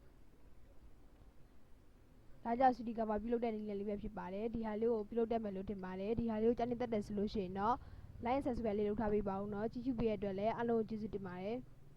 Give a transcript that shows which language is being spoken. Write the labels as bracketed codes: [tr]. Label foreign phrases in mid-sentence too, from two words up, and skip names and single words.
[my] ဒါကြောင့် CD ကပါပြုလုပ်တဲ့နည်းလေးပဲဖြစ်ပါတယ်ဒီဟာလေးကိုပြုလုပ်တတ်မယ်လို့ထင်ပါတယ်ဒီဟာလေးကိုကြားနေတတ်တယ်ဆိုလို့ရှိရင်တော့ [en] like and subscribe [my] လေးလုပ်ထားပေးပါဦးเนาะကြည့်ရှုပေးတဲ့အတွက်လည်းအားလုံးကိုကျေးဇူးတင်ပါတယ်